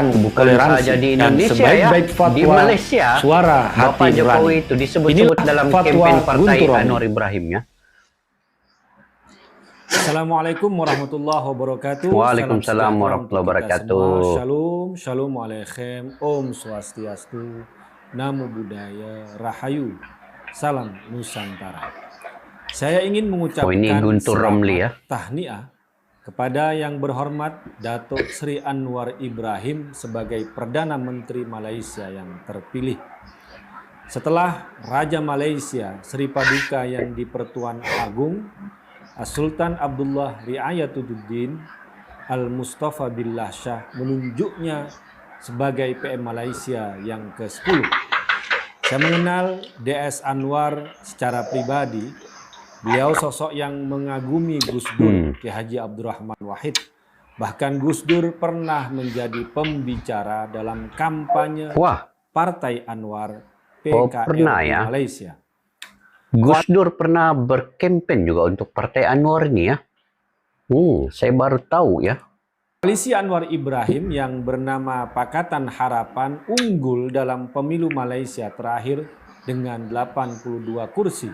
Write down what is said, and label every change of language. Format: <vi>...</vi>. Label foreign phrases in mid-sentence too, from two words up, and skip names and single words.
<id>Bukan toleransi saja di dan Indonesia sebaik-baik ya, fatwa di Malaysia suara hati Bapak Jokowi nurani. itu disebut-sebut Inilah dalam fatwa kempen Partai Guntur Romli. Anwar Ibrahim ya.</id> <ar>السلام عليكم ورحمة الله وبركاته. Waalaikumsalam</ar> <id>Salam sejahtera</id> <ar>warahmatullahi</ar> <id>untuk kita</id> <ar>wabarakatuh.</ar> <id>semua.</id> <he>שלום, שלום עליכם,</he> <ban>om swastiastu,</ban> <pi>namo buddhaya,</pi> <id>rahayu, salam Nusantara. Saya ingin mengucapkan ini Guntur Romli ya. tahniah kepada yang berhormat Datuk Sri Anwar Ibrahim sebagai Perdana Menteri Malaysia yang terpilih. Setelah Raja Malaysia Sri Paduka yang di-Pertuan Agung Sultan Abdullah Riayatuddin Al-Mustafa Billah Shah menunjuknya sebagai PM Malaysia yang ke-10. Saya mengenal DS Anwar secara pribadi. Beliau sosok yang mengagumi Gus Dur, Ki Haji Abdurrahman Wahid. Bahkan Gus Dur pernah menjadi pembicara dalam kampanye Partai Anwar PKR di Malaysia. Gus Dur pernah berkempen juga untuk Partai Anwar ini ya. Saya baru tahu ya. Koalisi Anwar Ibrahim yang bernama Pakatan Harapan unggul dalam pemilu Malaysia terakhir dengan 82 kursi.</id>